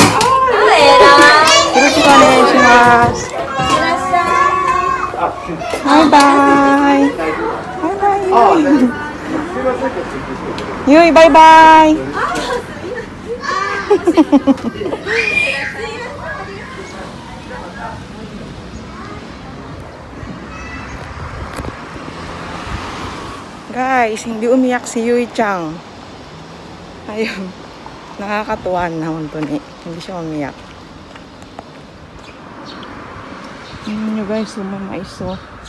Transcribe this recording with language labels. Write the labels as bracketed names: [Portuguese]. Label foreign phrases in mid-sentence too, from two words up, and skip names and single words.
[Japanese] よろしくお願いします。バイバイ。バイバイ。ゆい、バイバイ。 [Filipino] Guys, hindi umiyak si Yui-chan. Ayun. Nakakatuwa naman to ni. Hindi siya umiyak. Tingnan nyo guys, may mais oh.